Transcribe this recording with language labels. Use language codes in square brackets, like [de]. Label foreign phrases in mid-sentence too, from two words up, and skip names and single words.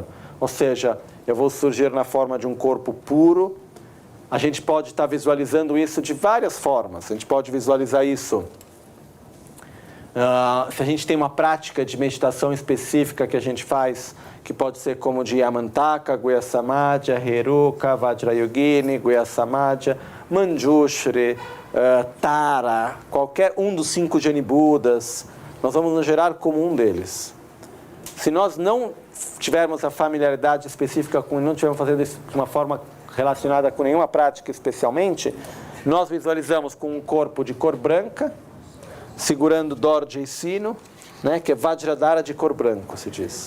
[pt] Ou seja, eu vou surgir na forma de um corpo puro. A gente pode estar visualizando isso de várias formas. A gente pode visualizar isso se a gente tem uma prática de meditação específica que a gente faz, que pode ser como de Yamantaka, Guhya Samadhya, Heruka, Vajrayogini, Guhya Samadhya, Manjushri, Tara, qualquer um dos 5 Jani Budas, nós vamos nos gerar como um deles. Se nós não tivermos a familiaridade específica com, não estivermos fazendo isso de uma forma relacionada com nenhuma prática especialmente, nós visualizamos com um corpo de cor branca, segurando Dorje e sino, né, que é Vajradhara de cor branco, se diz.